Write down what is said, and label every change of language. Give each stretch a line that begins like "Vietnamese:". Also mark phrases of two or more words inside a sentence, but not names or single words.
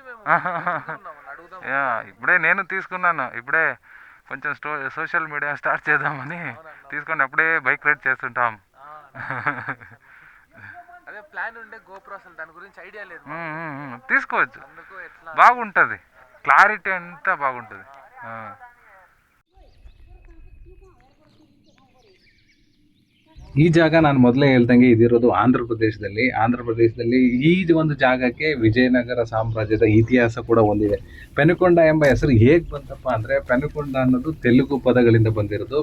Telugu: ఇప్పుడే నేను తీసుకున్నాను. ఇప్పుడే కొంచెం
English: social media
Telugu: స్టార్ట్ చేద్దామని తీసుకొని అప్పుడే
English: bike ride
Telugu: చేస్తుంటాం. అదే ప్లాన్ ఉండే గోప్రో, అసలు దాని గురించి ఐడియా లేదు. తీసుకోవచ్చు, బాగుంటుంది, క్లారిటీ అంతా బాగుంటుంది.
Kannada: ಈ ಜಾಗ ನಾನು ಮೊದಲೇ ಹೇಳ್ದಂಗೆ ಇದಿರೋದು ಆಂಧ್ರ ಪ್ರದೇಶದಲ್ಲಿ ಈ ಒಂದು ಜಾಗಕ್ಕೆ ವಿಜಯನಗರ ಸಾಮ್ರಾಜ್ಯದ ಇತಿಹಾಸ ಕೂಡ ಹೊಂದಿದೆ. ಪೆನುಕೊಂಡ ಎಂಬ ಹೆಸರು ಹೇಗೆ ಬಂತಪ್ಪ ಅಂದರೆ, ಪೆನುಕೊಂಡ ಅನ್ನೋದು ತೆಲುಗು ಪದಗಳಿಂದ ಬಂದಿರೋದು.